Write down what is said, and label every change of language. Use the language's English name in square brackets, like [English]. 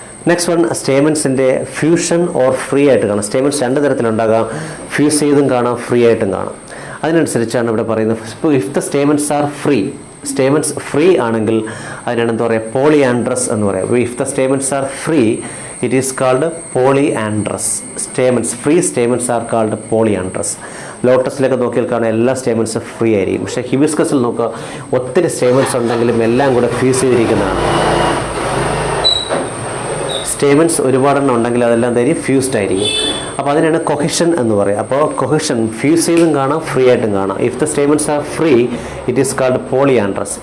[Malayalam] Next one, സ്റ്റേമൻസിൻ്റെ fusion or free ആയിട്ട് കാണാം. Stamens രണ്ട് തരത്തിലുണ്ടാകാം. ഫ്യൂസ് ചെയ്തും കാണാം, ഫ്രീ ആയിട്ടും കാണാം. അതിനനുസരിച്ചാണ് ഇവിടെ പറയുന്നത്. [English] if the stamens are free, [Malayalam] stamens free ആണെങ്കിൽ അതിനാണ് എന്താ പറയുക, പോളിയാൻഡ്രസ് എന്ന് പറയാം. [English] If the stamens are free, it is called polyandrous. Stamens, free stamens are called polyandrous. [Malayalam] ലോട്ടസിലൊക്കെ നോക്കിയാൽ കാണാൻ എല്ലാ സ്റ്റേമൻസും ഫ്രീ ആയിരിക്കും. പക്ഷേ ഹിബിസ്കസിൽ നോക്കുക, ഒത്തിരി സ്റ്റേമൻസ് ഉണ്ടെങ്കിലും എല്ലാം കൂടെ ഫ്യൂസ് ചെയ്തിരിക്കുന്നതാണ്. സ്റ്റേമൻസ് ഒരുപാടെണ്ണം ഉണ്ടെങ്കിൽ അതെല്ലാം തരും ഫ്യൂസ്ഡ് ആയിരിക്കും. അപ്പോൾ അതിനാണ് കൊഹിഷൻ എന്ന് പറയുക. അപ്പോൾ കൊഹിഷൻ ഫ്യൂസ് ചെയ്തും കാണാം, ഫ്രീ ആയിട്ടും കാണാം. [English] If the stamens are free, it is called polyandrous.